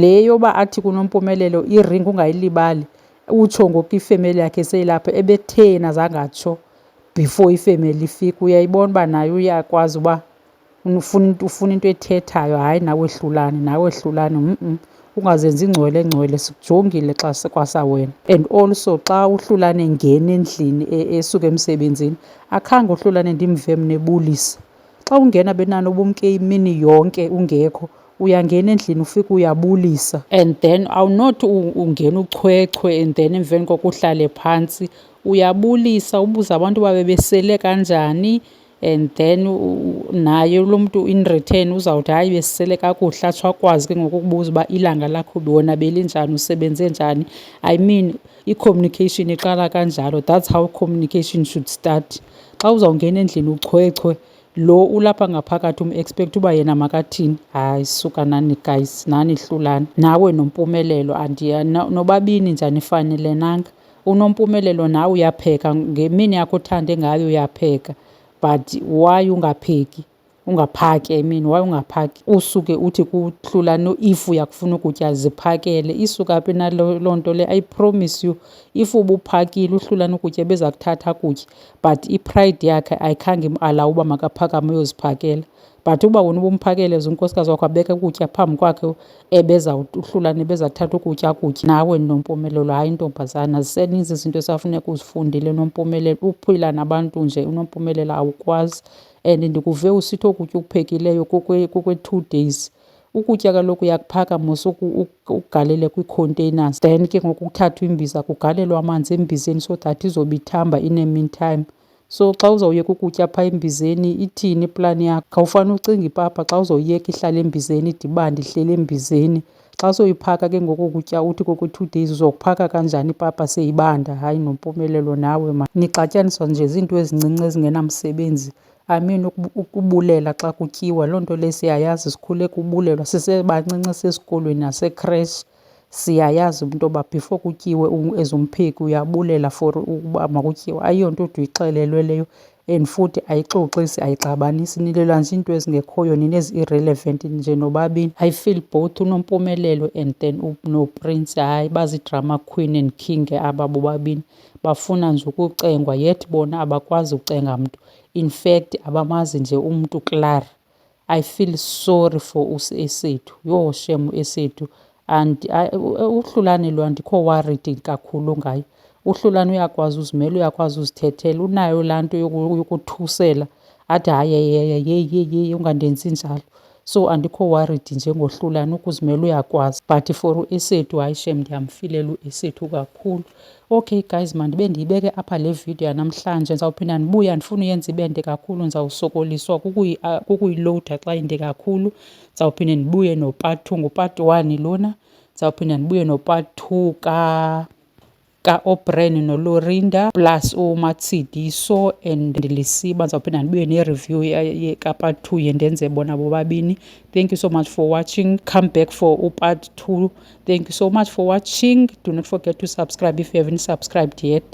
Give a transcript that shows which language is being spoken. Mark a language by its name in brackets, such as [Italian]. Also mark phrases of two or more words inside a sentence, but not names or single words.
[Xhosa] Le yoba athi kuNompumelelo iringi ungayilibali utsho ngoku ifemeli yakhe seyilapha ebethena zangatsho before ifemeli ifika. Uyayibona uba naye uyakwazi uba ufuna into ethethayo. Hayi nawe Hlulane, nawe Hlulane ungazenzi ngcwele sikujongile xa kwasawena. [English] And also [Xhosa] xa uHlulane engena endlini esuka emsebenzini akhange uHlulane ndimve mna ebulisa. Xa ungena benani ubumke imini yonke ungekho, uyangena endlini ufike uyabulisa [English] and then [Xhosa] awunothi ungena uchwechwe [English] and then [Xhosa] emveni koko uhlale phantsi. Uyabulisa ubuza abantu babe besele kanjani [English] and then [Xhosa] naye lo mntu [English] in return [Xhosa] uzawuthi hayi besisele kakuhle atsho akwazi ke ngoku ukubuza uba ilanga lakho wona belinjani, usebenze njani. [English] I mean [Xhosa] i-communication iqala kanjalo. [English] That's how communication should start. [Xhosa] Xa uzawungena endlini uchwechwe lo ulapha ngaphakathi expect uba yena makathini. Hayi suka nani guys, nani Hlulane, nawe Nompumelelo nobabini njani anifanelenanga. uNompumelelo nawe uyapheka ngemini yakho othande ngayo uyapheka, [English] but why [Xhosa] ungapheki ungaphaki? [English] I mean why [Xhosa] ungaphaki usuke uthi kuHlulane if uyakufuna ukutya ziphakele? Isuka phi naloo nto le? [English] I promise you [Xhosa] if ubuphakile uHlulane ukutya beza kuthatha kutya, but ipride yakhe ayikhange imalawu uba makaphakame uyoziphakela. But uba wena ubumphakele ze unkosikazi wakho abeke ukutya phambi kwakhe uHlulane bezathatha ukutya kutya. Nawe Nompumelelo, hayi ntombazana, ziseninzi izinto esafuneka uzifundile Nompumelelo. Uphila nabantu nje uNompumelelo awukwazi. And ndikuve usithi okutya ukuphekileyo kukwe-2 days. Ukutya kaloku uyakuphaka mos ukugalele kwii-containers then ke ngoku kuthathwa imbiza kugalelwa amanzi embizeni [English] so that [Xhosa] izobe ithamba [English] in a meantime. [Xhosa] So xa uzawuyeka ukutya phaa embizeni ithini iplani yakho? Khawufane ucinga ipapa xa uzawuyeka ihlala embizeni idibane ihleli embizeni. Xa soyiphaka ke ngoku ukutya uthi kokwe-2 days uzokuphaka kanjani ipapa seyibanda? Hayi Nompumelelo nawe ma, nixatyaniswa nje zinto ezincinci ezingenamsebenzi. I mean ukubulela xa kutyiwa loo nto le siyayazi, sikhule kubulelwa sisebancinci sesikolweni nasekreshi. Siyayazi into yoba before kutyiwe as umpheki uyabulela for ukuba makutyiwe. Ayiyonto ude uyixelelwe leyo and futhi ayixoxisi ayixabanisi, nilelwa nje iinto ezingekhoyo nina ezi-irrelevant nje nobabini. [English] I feel both [Xhosa] uNompumelelo [English] and then [Xhosa] noPrince hayi bazi- [English] drama queen and king [Xhosa] aba bobabini. Bafuna nje ukucengwa yet bona abakwazi ucenga mntu. In fact abamazi nje umntu Clara. [English] I feel sorry for uEsethu. [Xhosa] Yho shem uEsethu. And uHlulane lo andikho worried kakhulu ngaye. uHlulane uyakwazi uzimela, uyakwazi uzithethela, unayo laa nto yokuthusela athi hayi yeyi ungandenzi njalo. So andikho worried njengoHlulane, ukuzimela uyakwazi. [English] But for [Xhosa] uEsethu hayi shem ndiyamfilela uEsethu kakhulu. Okay guys, mandibe ndiyibeke apha le video yanamhlanje. Ndizawuphinda ndibuya, ndifuna uyenza ibe nde kakhulu, ndizawusokoliswa kukuyilowuda xa inde kakhulu. Ndizawuphinda ndibuye no-part 2, ngu-part 1 lona. Ndizawuphinda ndibuye no-part 2 ka-O'Brien noLorinda plus uMatsidiso and Lisiba. Ndizawuphinda ndibuye ne-review ka-part 2 yendenze bona bobabini. [English] Thank you so much for watching. Come back for part 2. Thank you so much for watching. Do not forget to subscribe if you haven't subscribed yet.